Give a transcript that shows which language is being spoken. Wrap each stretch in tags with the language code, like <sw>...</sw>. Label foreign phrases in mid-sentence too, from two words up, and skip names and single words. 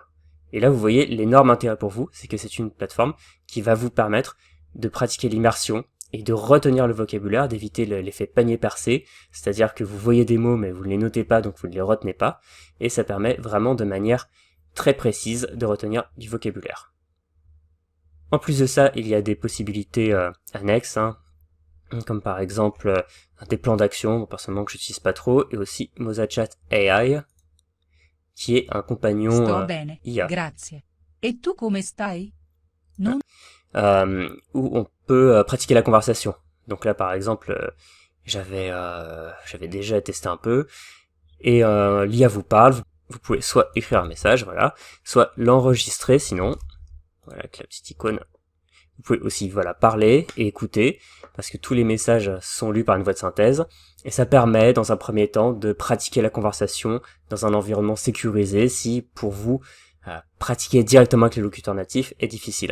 <fr>Et là vous voyez l'énorme intérêt pour vous, c'est que c'est une plateforme qui va vous permettre de pratiquer l'immersion, et de retenir le vocabulaire, d'éviter l'effet panier percé, c'est-à-dire que vous voyez des mots mais vous ne les notez pas donc vous ne les retenez pas, et ça permet vraiment de manière très précise de retenir du vocabulaire. En plus de ça, il y a des possibilités annexes, comme par exemple des plans d'action, personnellement que j'utilise pas trop, et aussi MosaChat AI, qui est un compagnon</fr> <it>Sto bene,</it> <fr>IA.</fr> <it>grazie. E tu come stai? Non</it> <fr>Où on peut pratiquer la conversation. Donc là, par exemple, j'avais déjà testé un peu, et l'IA vous parle, vous pouvez soit écrire un message, voilà, soit l'enregistrer, sinon, voilà, avec la petite icône. Vous pouvez aussi, voilà, parler et écouter, parce que tous les messages sont lus par une voix de synthèse, et ça permet, dans un premier temps, de pratiquer la conversation dans un environnement sécurisé, si, pour vous, pratiquer directement avec les locuteurs natifs est difficile.</fr>